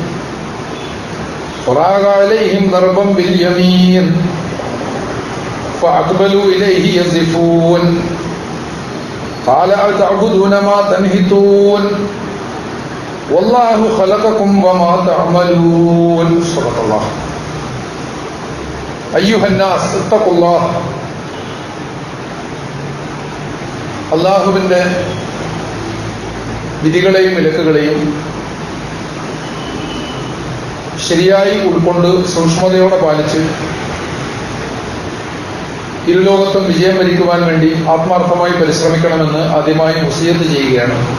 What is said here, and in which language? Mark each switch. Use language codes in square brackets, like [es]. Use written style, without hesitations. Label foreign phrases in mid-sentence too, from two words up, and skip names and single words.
[ar] فراغ عليهم ضربا باليمين فأقبلوا إليه يزفون قال أتعبدون ما تنحتون والله خلقكم وما تعملون صدق الله أيها الناس اتقوا الله [ml] അല്ലാഹുവിന്റെ വിധികളെയും വിലക്കുകളെയും ശരിയായി ഉൾക്കൊണ്ട് സൂക്ഷ്മതയോടെ പാലിച്ച് ഇരുലോകത്തും വിജയം വരിക്കുവാൻ വേണ്ടി ആത്മാർത്ഥമായി പരിശ്രമിക്കണമെന്ന് ആദ്യമായി വസിയത്ത് ചെയ്യുകയാണ്.